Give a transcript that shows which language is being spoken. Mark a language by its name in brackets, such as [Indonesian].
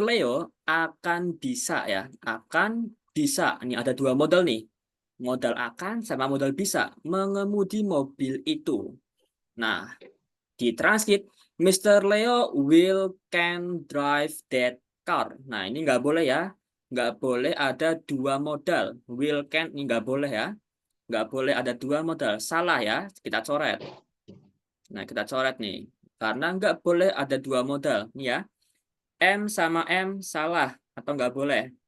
[Indonesian] Leo akan bisa ya, akan bisa. Ini ada dua modal nih. Modal akan sama modal bisa mengemudi mobil itu. Nah, di transkip, Mr. [English] Leo will can drive that car. [Indonesian] Nah, ini nggak boleh ya. Nggak boleh ada dua modal. Will can ini nggak boleh ya. Nggak boleh ada dua modal. Salah ya, kita coret. Nah, kita coret nih. Karena nggak boleh ada dua modal. Nih ya, M sama M salah atau nggak boleh.